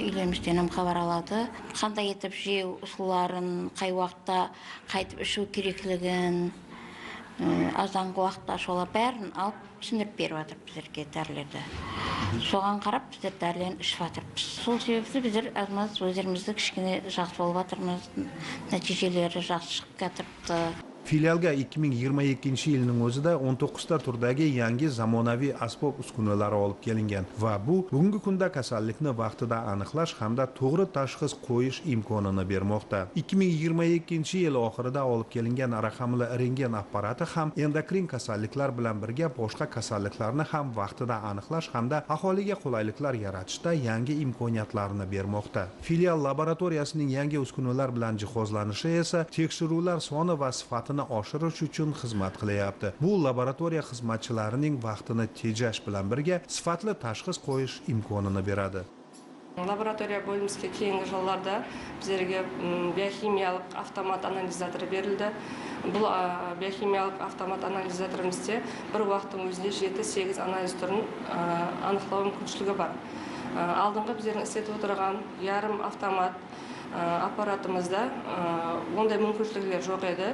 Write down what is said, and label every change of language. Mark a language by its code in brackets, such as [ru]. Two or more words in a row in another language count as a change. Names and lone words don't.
[kaa] Үйлерімізден хабар алады. Қандай етіп жеу ұсуларын, қай уақытта қайтып ішу керектілігін, азанғы уақытта шола бәрін алып түсіндіріп беріп жатыр біздерге дәрілерді. Соған қарап біздер дәрілерін ішіп жатырмыз. Сол себепті біздер азмаз өздерімізді кішкене жақсы болып жатырмыз. Нәтижелері жақсы шығып жатырыпты. [uz] Filialga 2022 yilning o'zida 19 ta turdagi yangi zamonaviy asbob uskunalar olib kelingan va bu bugungi kunda kasallikni vaqtida aniqlash hamda to'g'ri tashxis qo'yish imkonini bermoqda. 2022 yil oxirida olib kelingan raqamli rentgen apparati ham endokrin kasalliklar bilan birga boshqa kasalliklarni ham vaqtida aniqlash hamda aholiga qulayliklar yaratishda yangi imkoniyatlarni bermoqda. Filial laboratoriyasining yangi uskunalar bilan jihozlanishi esa tekshiruvlar soni va sifatini oshirish uchun xizmat qilyapti. Bu laboratoriya xizmatchilarining vaqtini tejash bilan birga sifatli tashxis qo'yish imkonini beradi. [kaa] Laboratoriya bölümümüzге кейінгі жылдарда біздерге биохимиялық автомат анализаторы берілді. Бұл биохимиялық автомат анализаторымызде бір уақыттың өзінде 7-8 анализ түрін анықтау мүмкіншілігі бар. Алдыңғы біздердің істетіп отырған ярым автомат аппаратымызда ондай мүмкіншіліктер жоқ еді.